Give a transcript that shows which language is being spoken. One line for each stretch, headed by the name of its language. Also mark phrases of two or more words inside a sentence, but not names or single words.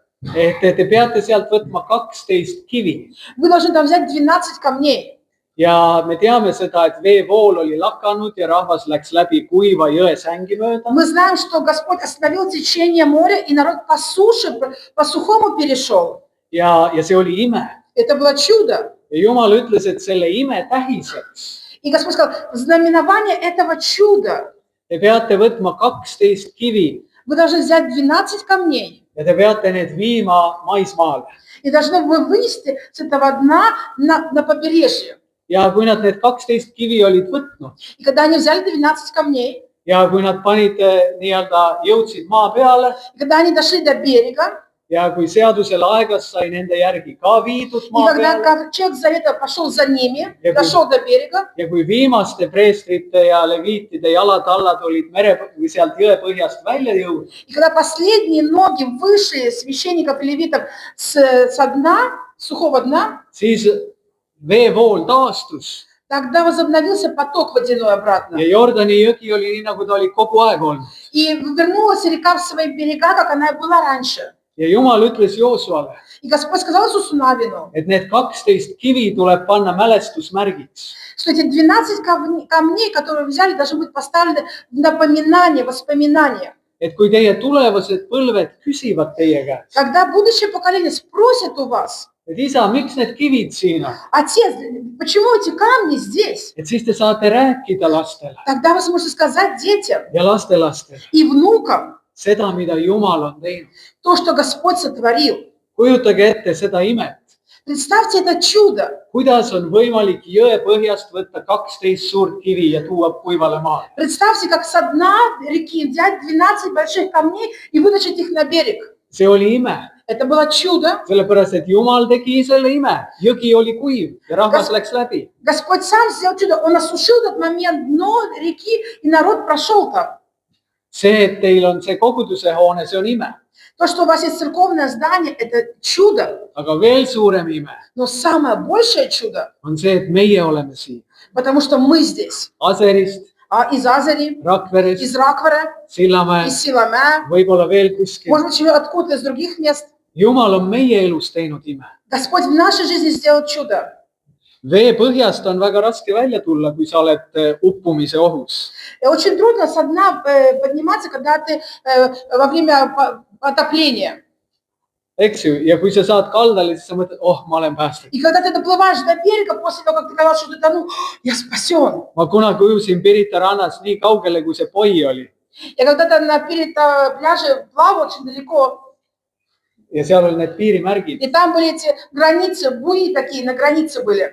Estonian: et te peate sealt võtma 12 kivi.
Russian: вы должны там взять 12 камней.
Estonian: Ja me teame seda, et veevool oli lakanud ja rahvas läks läbi kuiva jõe sängi mööda.
Russian: Мы знаем, что Господь остановил течение моря, и народ по суше, по сухому перешел.
Estonian: Ja see oli ime.
Russian: Это было чудо.
Estonian: Ja Jumal ütles, et selle ime tähiseks
Russian: И Господь сказал, знаменование этого чуда,
Estonian: te peate võtma 12 kivi
Russian: вы должны взять 12 камней
Estonian: ja te peate need viima maismaale.
Russian: и должны вы вынести с этого дна на побережье.
Estonian: Ja kui nad need 12 kivi olid võtnud
Russian: И когда они взяли 12 камней,
Estonian: ja kui nad panid nii-öelda, jõudsid maa peale
Russian: и когда они дошли до берега,
Estonian: ja kui seaduse laegas sai nende järgi ka viidud
Russian: и
Estonian: maa
Russian: когда
Estonian: peale
Russian: ковчег завета пошел за ними,
Estonian: Ja kui-
Russian: дошел до берега,
Estonian: ja kui viimaste preestrite ja leviitide jalad-allad olid mere või sealt jõe põhjast välja jõudnud,
Russian: и когда последние ноги вышли священников и левитов со дна, сухого дна,
Estonian: siis veevool taastus
Russian: Тогда возобновился поток водяной обратно.
Estonian: ja Jordani jõgi oli nii, nagu ta oli kogu aeg olnud.
Russian: И вернулась река в свои берега, как она и была раньше.
Estonian: ja Jumal ütles Joosuale,
Russian: И Господь сказал Иисусу Навину,
Estonian: et need 12 kivi tuleb panna mälestusmärgiks.
Russian: что эти 12 камней, которые взяли, должны быть поставлены в напоминание, воспоминание.
Estonian: Et kui teie tulevased põlved küsivad teie käest,
Russian: Когда будущее поколение спросит у вас,
Estonian: et isa, miks need kivid siin on,
Russian: отец, почему эти камни здесь?
Estonian: et siis te saate rääkida lastele
Russian: Тогда вы сможете сказать детям
Estonian: ja lastelastele
Russian: и внукам
Estonian: seda, mida Jumal on teinud.
Russian: то, что Господь сотворил.
Estonian: kujutage ette seda imet,
Russian: Представьте это чудо.
Estonian: kuidas on võimalik jõe põhjast võtta 12 suurt kivi ja tuua kuivale maale.
Russian: Представьте, как со дна реки взять 12 больших камней и вытащить их на берег.
Estonian: see oli ime,
Russian: Это было чудо.
Estonian: sellepärast et Jumal tegi selle ime, jõgi oli kuiv ja rahvas läks läbi.
Russian: Господь сам сделал чудо. Он осушил этот момент дно реки, и народ прошел там.
Estonian: see, et teil on see koguduse hoone, see on ime,
Russian: То, что у вас есть церковное здание, это чудо.
Estonian: aga veel suurem ime
Russian: Но самое большее чудо,
Estonian: on see, et meie oleme siin
Russian: потому что мы здесь.
Estonian: Aserist,
Russian: Из Азари,
Estonian: Rakverest,
Russian: из Раквера,
Estonian: Sillamäe,
Russian: из Силамя,
Estonian: võib-olla veel kuskil.
Russian: может быть, откуда-то из других мест.
Estonian: Jumal on meie elus teinud ime.
Russian: Господь в нашей жизни сделал чудо.
Estonian: vee põhjast on väga raske välja tulla, kui sa oled uppumise ohus.
Russian: И очень трудно со дна подниматься, когда ты во время потопления.
Estonian: Eks ju, ja kui sa saad kaldale, siis sa mõtled, oh, ma olen päästetud.
Russian: И когда ты доплываешь до берега, после того, как ты казалось, что ты тонул, я спасен.
Estonian: ma kunagi ujusin Pirita rannas nii kaugele, kui see poi oli.
Russian: Я когда-то перед пляже плавал очень далеко,
Estonian: ja seal olid need piirimärgid.
Russian: и там были эти границы, буи такие, на границе были.